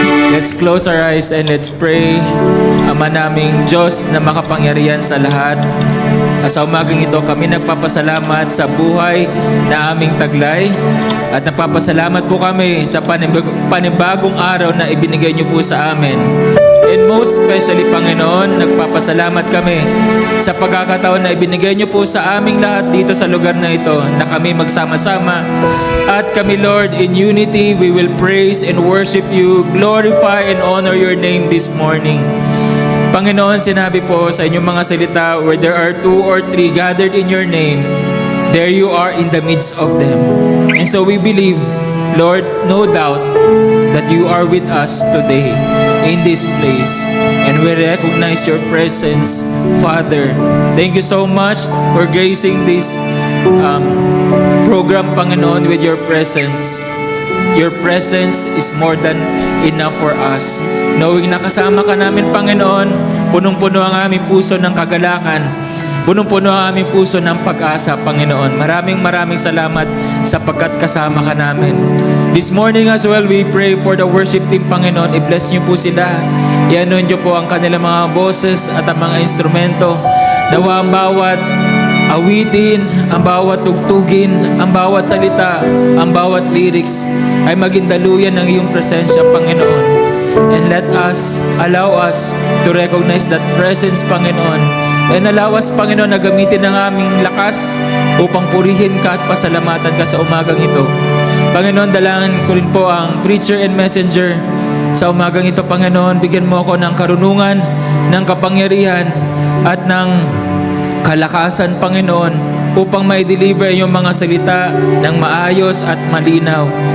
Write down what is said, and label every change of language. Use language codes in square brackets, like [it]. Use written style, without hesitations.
[en] Let's close our eyes and let's pray. [tl] Ama naming Diyos na makapangyarihan sa lahat, sa umagang ito kami nagpapasalamat sa buhay na aming taglay at nagpapasalamat po kami sa panibagong araw na ibinigay niyo po sa amin. [en] And most especially, [tl] Panginoon, nagpapasalamat kami sa pagkakataon na ibinigay niyo po sa aming lahat dito sa lugar na ito na kami magsama-sama. At kami, [en] Lord, in unity, we will praise and worship you, glorify and honor your name this morning. Panginoon, [tl] sinabi po sa inyong mga salita, [en] where there are 2 or 3 gathered in your name, there you are in the midst of them. And so we believe, Lord, no doubt that you are with us today in this place. And we recognize your presence, Father. Thank you so much for gracing this program, Panginoon, with your presence. Your presence is more than enough for us. Knowing [tl] na kasama ka namin, Panginoon, punong-puno ang aming puso ng kagalakan. Punong-puno ang aming puso ng pag-asa, Panginoon. Maraming salamat sapagkat kasama ka namin. [en] This morning as well, we pray for the worship team, Panginoon. [tl] I-bless niyo po sila. I-anoint niyo po ang kanilang mga boses at ang mga instrumento. Nawa ang bawat awitin, ang bawat tugtugin, ang bawat salita, ang bawat lyrics ay maging daluyan ng iyong presensya, Panginoon. [en] And allow us to recognize that presence, Panginoon. And allow us, [tl] Panginoon, na gamitin ang aming lakas upang purihin ka at pasalamatan ka sa umagang ito. Panginoon, dalangin ko rin po ang [en] preacher and messenger [tl] sa umagang ito, Panginoon. Bigyan mo ako ng karunungan, ng kapangyarihan, at ng kalakasan, Panginoon, upang ma-deliver yung mga salita ng maayos at malinaw.